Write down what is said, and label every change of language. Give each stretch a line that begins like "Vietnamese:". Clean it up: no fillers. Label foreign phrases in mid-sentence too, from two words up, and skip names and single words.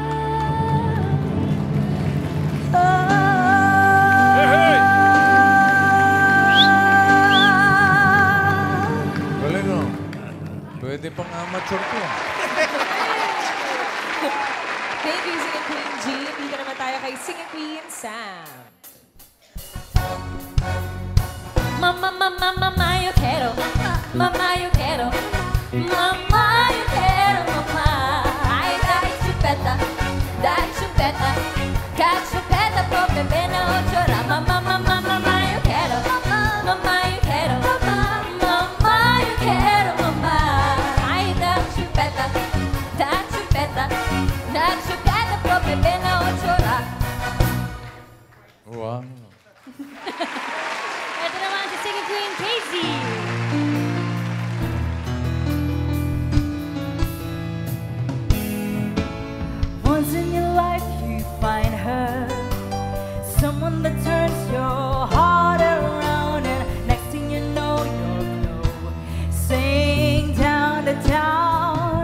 Filipino: Galing o. Pwede pang amateur ko.
English: Thank you, Singing Queen Jean.
Filipino: Dito naman tayo kay Singing Queen Sam.
Spanish: Mamá, yo quiero. Mamá, yo quiero. Mamá, yo quiero, mamá. Ay, dai chupeta, cachupeta, por bebé no llora. Mamá, yo quiero. Mamá, yo quiero. Mamá, yo quiero, mamá. Ay, dai chupeta, por bebé no llora. Wow.
Filipino: Ito naman si Singing Queen Casey.
English: Once in your life you find her, someone that turns your heart around, and next thing you know you'll go sing down the town.